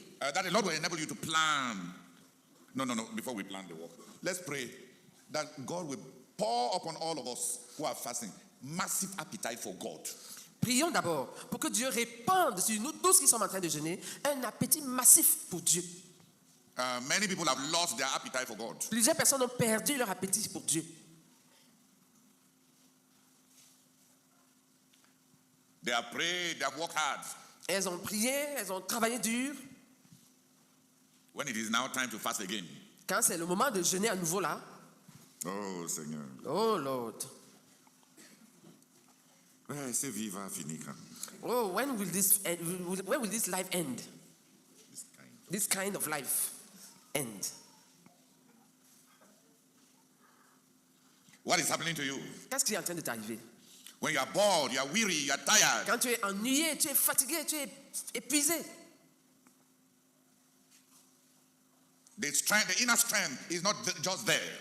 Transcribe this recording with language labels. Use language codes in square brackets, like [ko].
[en] that the Lord will enable you to plan. No. Before we plan the work, let's pray that God will pour upon all of us who are fasting massive appetite for God. [fr] Prions d'abord pour que Dieu répande sur nous tous qui sommes en train de jeûner un appétit massif pour Dieu. [en] Many people have lost their appetite for God. [fr] Plusieurs personnes ont perdu leur appétit pour Dieu. [en] They have prayed, they have worked hard. [fr] Elles ont prié, elles ont travaillé dur. [en] When it is now time to fast again. [fr] Quand c'est le moment de jeûner à nouveau là, Oh Seigneur. [en] oh Lord, [fr] C'est vivant, fini quand. [en] oh when will this life end? This kind of life end. What is happening to you? [fr] Qu'est-ce qui est en train de t'arriver? [en] When you are bored, you are weary, you are tired. [fr] Quand tu es ennuyé, tu es fatigué, tu es épuisé. [en] The inner strength is not just there.